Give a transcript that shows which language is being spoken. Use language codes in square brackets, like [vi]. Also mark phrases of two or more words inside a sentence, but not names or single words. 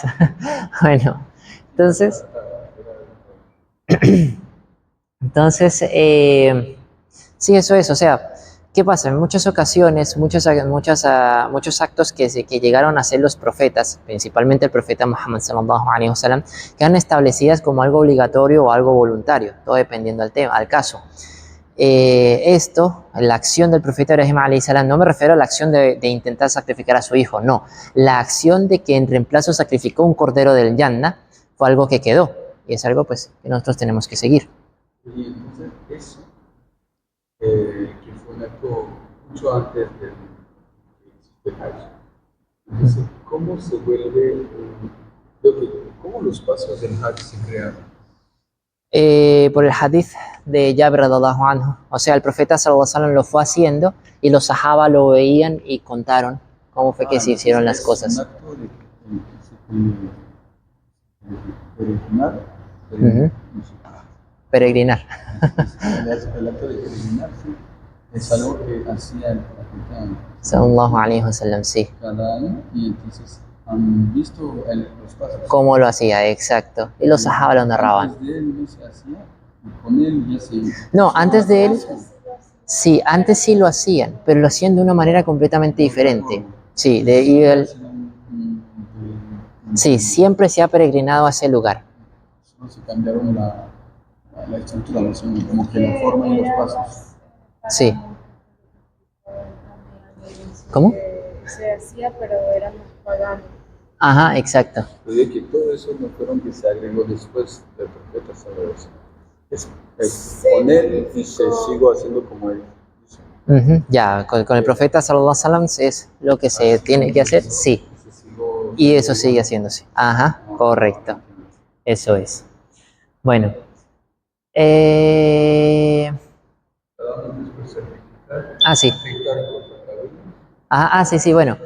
[es] Bueno, entonces, sí, eso es. O sea, ¿qué pasa? En muchas ocasiones, muchos actos que llegaron a hacer los profetas, principalmente el profeta Muhammad [ar] صلى الله عليه وسلم, [es] quedan establecidas como algo obligatorio o algo voluntario, todo dependiendo al caso. La acción del profeta Ibrahim [ar] عليه السلام, [es] no me refiero a la acción de intentar sacrificar a su hijo, no. La acción de que en reemplazo sacrificó un cordero del Jannah fue algo que quedó, y es algo pues que nosotros tenemos que seguir. Y entonces eso, que fue un acto mucho antes del que existe el Hajj. Entonces, ¿cómo se vuelve, cómo los pasos del Hajj se crearon? Por el hadith de Jabir [ar] رضي الله عنه, [es] o sea, el profeta [ar] صلى الله عليه وسلم [es] lo fue haciendo y los sahaba lo veían y contaron cómo fue que se hicieron las cosas. Es un acto de peregrinar. Peregrinar. El acto de peregrinar, sí, es algo que hacía el profeta [ar] صلى الله عليه وسلم, [es] sí. cada año, y entonces han visto los pasos. Cómo lo hacía, exacto. Y los sahaba lo narraban. Antes de él no se hacía, y con él ya se... No, antes de él, sí, antes sí lo hacían, pero lo hacían de una manera completamente diferente. Sí, Sí, siempre se ha peregrinado a ese lugar. Solo se cambiaron la estructura, ¿no? Como que la forma y los pasos. Sí. ¿Cómo? Se hacía, pero era más pagano. Ajá, exacto. Pero de que todo eso no fueron que se agregó después del profeta [ar] صلى الله عليه وسلم. [es] Es poner y se sigo haciendo como él. Ujú, ya, con el profeta [ar] صلى الله عليه وسلم [es] es lo que se tiene que hacer, sí. Y eso sigue haciéndose. Ajá, correcto. Eso es. Bueno. Sí. Sí, sí, bueno.